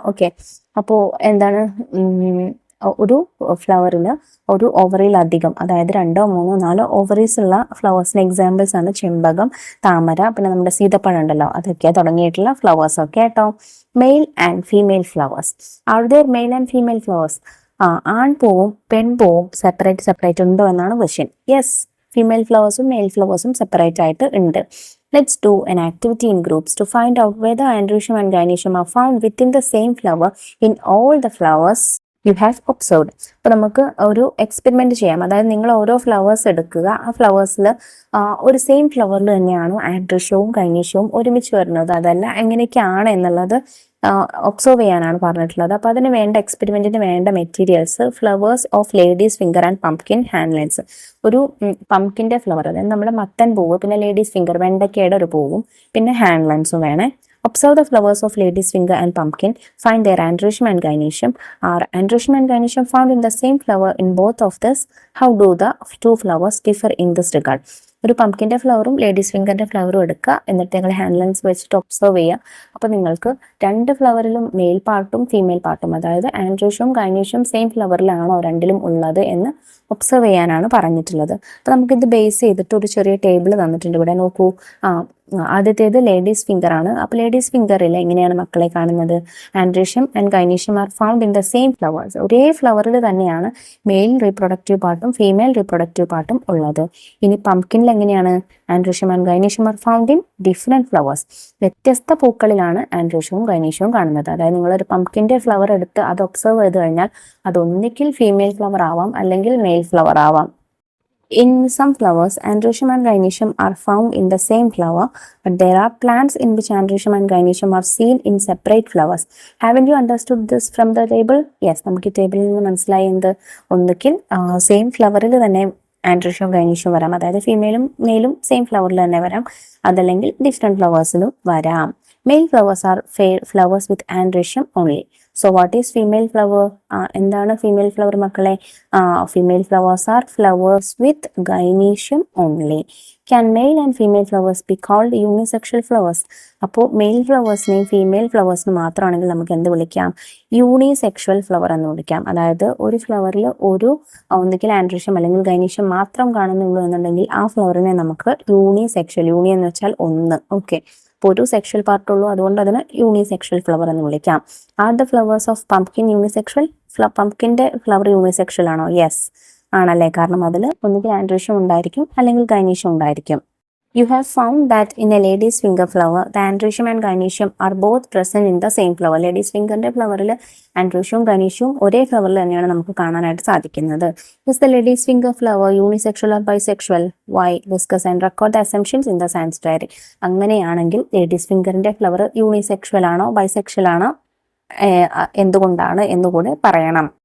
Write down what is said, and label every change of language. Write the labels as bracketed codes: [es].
[ml] Okay, അപ്പോൾ എന്താണ്, ഒരു ഫ്ലവറിന് ഒരു ഓവറിയിൽ അധികം, അതായത് 2, 3, 4 ഓവറീസ് ഉള്ള ഫ്ലവേഴ്സിന് എക്സാമ്പിൾസ് ആണ് ചെമ്പകം, താമര, പിന്നെ നമ്മുടെ സീതപ്പഴം ഉണ്ടല്ലോ, അതൊക്കെ തുടങ്ങിയിട്ടുള്ള ഫ്ലവേഴ്സ് ഒക്കെ കേട്ടോ. [en] Male and female flowers. Are there male and female flowers? [ml] ആൺപൂവും പെൺപൂവും separate ഉണ്ടോ എന്നാണ് question. Yes, female ഫ്ലവേഴ്സും mail ഫ്ലവേഴ്സും separate ആയിട്ട് ഉണ്ട്. [en] Let's do an activity in groups to find out whether androecium and gynecium are found within the same flower in all the flowers you have observed. [ml] അപ്പോൾ നമുക്ക് ഒരു experiment ചെയ്യാം. അതായത് നിങ്ങൾ ഓരോ flowers എടുക്കുക, ആ ഫ്ലവേഴ്സിൽ ഒരു സെയിം ഫ്ലവറിൽ തന്നെയാണോ ആൻഡ്രീഷ്യവും ഗൈനീഷ്യവും ഒരുമിച്ച് വരുന്നത്, അതല്ല എങ്ങനെയൊക്കെയാണ് എന്നുള്ളത് ഒബ്സർവ് ചെയ്യാനാണ് പറഞ്ഞിട്ടുള്ളത്. അപ്പോൾ അതിന് വേണ്ട എക്സ്പെരിമെന്റിന് വേണ്ട [en] Materials flowers of ladies finger and pumpkin hand lens. [ml] ഒരു പംകിന്റെ ഫ്ലവർ, അതായത് നമ്മുടെ മത്തൻ പൂവ്, പിന്നെ ലേഡീസ് ഫിംഗർ വെണ്ടയ്ക്കയുടെ ഒരു പൂവും, പിന്നെ ഹാൻഡ് ലൈൻസും വേണേ. [en] Observe the flowers of lady's finger and pumpkin. Find their androecium and gynecium. Are androecium and gynecium found in the same flower in both of this? How do the 2 flowers differ in this regard? [ml] ഒരു പംകിന്റെ ഫ്ലവറും ladies ഫിംഗറിന്റെ ഫ്ലവറും എടുക്കുക, എന്നിട്ട് നിങ്ങൾ hand lines വെച്ചിട്ട് observe ചെയ്യുക. അപ്പോൾ നിങ്ങൾക്ക് 2 ഫ്ലവറിലും mail പാർട്ടും female പാർട്ടും, അതായത് ആൻഡ്രോഷ്യവും ഗൈനീഷ്യവും സെയിം ഫ്ലവറിലാണോ രണ്ടിലും ഉള്ളത് എന്ന് ഒബ്സർവ് ചെയ്യാനാണ് പറഞ്ഞിട്ടുള്ളത്. അപ്പോൾ നമുക്കിത് ബേസ് ചെയ്തിട്ട് ഒരു ചെറിയ ടേബിൾ തന്നിട്ടുണ്ട്. ഇവിടെ നോക്കൂ, ആദ്യത്തേത് ലേഡീസ് ഫിംഗർ ആണ്. അപ്പോൾ ലേഡീസ് ഫിംഗറിൽ എങ്ങനെയാണ് മക്കളെ കാണുന്നത്? [en] Androecium and gynoecium are found in the same flowers. [ml] ഒരേ ഫ്ലവറിൽ തന്നെയാണ് മെയിൽ റീപ്രൊഡക്റ്റീവ് പാർട്ടും ഫീമെയിൽ റീപ്രൊഡക്റ്റീവ് പാർട്ടും ഉള്ളത്. ഇനി പംകിനിൽ എങ്ങനെയാണ്? [en] Androecium and gynoecium are found in different flowers. [ml] വ്യത്യസ്ത പൂക്കളിലാണ് ആൻഡ്രീഷ്യവും ഗൈനീഷ്യവും കാണുന്നത്. അതായത് നിങ്ങളൊരു പംകിന്റെ ഫ്ലവർ എടുത്ത് അത് ഒബ്സർവ് ചെയ്ത് കഴിഞ്ഞാൽ അത് ഒന്നിക്കിൽ ഫീമെയിൽ ഫ്ലവർ ആവാം, അല്ലെങ്കിൽ മെയിൽ ഫ്ലവർ ആവാം. [en] In some flowers, androecium and gynoecium are found in the same flower, but there are plants in which androecium and gynoecium are seen in separate flowers. Haven't you understood this from the table? [ml] Yes, നമുക്ക് ടേബിളിൽ നിന്ന് മനസ്സിലായത് ഒന്നുകിൽ same ഫ്ലവറിൽ തന്നെ androecium gynoecium വരാം, അതായത് ഫീമെയിലും മെയിലും same ഫ്ലവറിൽ തന്നെ വരാം, അതല്ലെങ്കിൽ ഡിഫറെന്റ് ഫ്ലവേഴ്സിലും വരാം. [en] Male flowers are flowers with androecium only. So what is female flower? [ml] എന്താണ് ഫീമെയിൽ ഫ്ലവർ മക്കളെ? [en] Female flowers are flowers with gynoecium only. Can male and female flowers be called unisexual flowers? [ml] അപ്പോൾ mail ഫ്ലവേഴ്സിനെയും female ഫ്ലവേഴ്സിനും മാത്രമാണെങ്കിൽ നമുക്ക് എന്ത് വിളിക്കാം? Unisexual flower എന്ന് വിളിക്കാം. അതായത് ഒരു ഫ്ലവറിൽ ഒന്നുകിൽ ആൻഡ്രീഷ്യം അല്ലെങ്കിൽ ഗൈനീഷ്യം മാത്രം കാണുന്നുള്ളൂ എന്നുണ്ടെങ്കിൽ ആ ഫ്ലവറിനെ നമുക്ക് യൂണിസെക്ഷൽ, യൂണി എന്ന് വെച്ചാൽ ഒന്ന്, ഓക്കെ, അപ്പോൾ ഒരു സെക്ഷൽ പാർട്ടുള്ളൂ, അതുകൊണ്ട് അതിന് യൂണിസെക്ഷൽ ഫ്ലവർ എന്ന് വിളിക്കാം. [en] Are the flowers of pumpkin unisexual? [ml] പംകിന്റെ flower unisexual ആണോ? യെസ് ആണല്ലേ, കാരണം അതിൽ ഒന്നുകിൽ ആൻഡ്രീഷ്യം ഉണ്ടായിരിക്കും അല്ലെങ്കിൽ ഗൈനീഷ്യം ഉണ്ടായിരിക്കും. [en] You have found that in a lady's finger flower, the androecium and gynoecium are both present in the same flower. [ml] Ladies fingerന്റെ ഫ്ലവറിൽ ആൻഡ്രോഷ്യവും ഗൈനീഷ്യവും ഒരേ ഫ്ലവറിൽ തന്നെയാണ് നമുക്ക് കാണാനായിട്ട് സാധിക്കുന്നത്. [en] Is the lady's finger flower unisexual or bisexual? Why? Discuss and record the assumptions in the science diary. [ml] അങ്ങനെയാണെങ്കിൽ ladies ഫിംഗറിന്റെ flower unisexual ആണോ bisexual ആണോ, എന്തുകൊണ്ടാണ് എന്നുകൂടെ പറയണം.